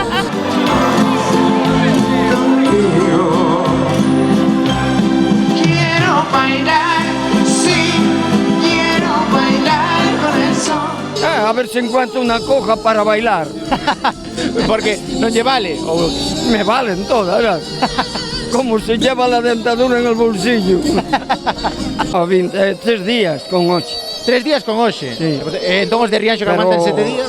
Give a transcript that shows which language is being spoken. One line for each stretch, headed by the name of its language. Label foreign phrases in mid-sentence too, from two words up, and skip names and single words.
Spanish: Quiero bailar, sí, quiero bailar con el sol. A ver se encuentro unha coja para bailar.
Galician: Porque non lle vale. Ou
Spanish: me valen todas. Como se lleva la dentadura en el bolsillo.
Galician: 3 días con hoxe. 3 días con hoxe?
Spanish: Sí.
Galician: Entón os de Rianxo que aguantan 7 días?